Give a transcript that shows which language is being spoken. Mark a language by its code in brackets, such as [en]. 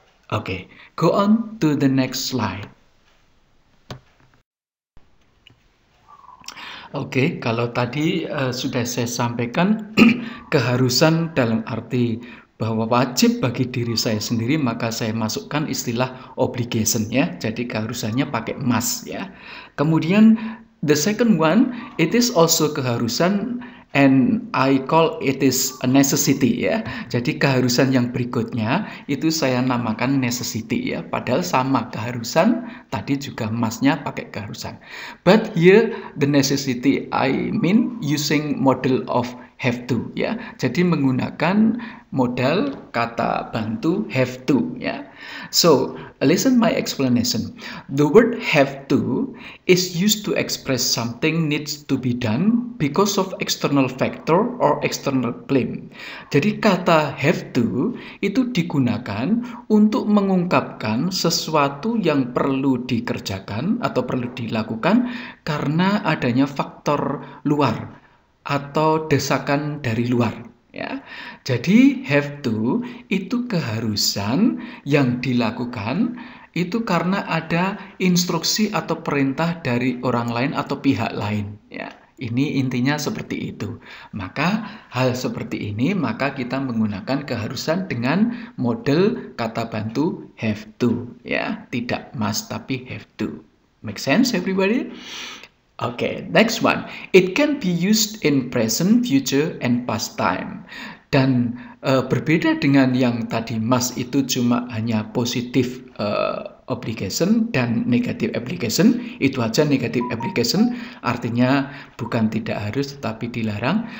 [en] Oke, go on to the next slide. [id] Oke, kalau tadi sudah saya sampaikan keharusan dalam arti bahwa wajib bagi diri saya sendiri, maka saya masukkan istilah obligation ya. Jadi keharusannya pakai must ya. Kemudian [en] the second one, it is also [id] keharusan, [en] and I call it is a necessity [id] ya. Jadi keharusan yang berikutnya itu saya namakan necessity ya. Padahal sama keharusan, tadi juga must-nya pakai keharusan. [en] But here the necessity I mean using model of have to [id] ya. Jadi menggunakan modal kata bantu have to ya. [en] So listen my explanation. The word have to is used to express something needs to be done because of external factor or external claim. [id] Jadi kata have to itu digunakan untuk mengungkapkan sesuatu yang perlu dikerjakan atau perlu dilakukan karena adanya faktor luar atau desakan dari luar ya. Jadi have to itu keharusan yang dilakukan itu karena ada instruksi atau perintah dari orang lain atau pihak lain ya. Ini intinya seperti itu. Maka hal seperti ini maka kita menggunakan keharusan dengan model kata bantu have to ya, tidak must tapi have to. [en] Make sense everybody? Okay, next one. It can be used in present, future, and past time. [id] Dan berbeda dengan yang tadi must itu cuma hanya positif obligation dan negative obligation. Itu aja negative obligation, artinya bukan tidak harus tetapi dilarang.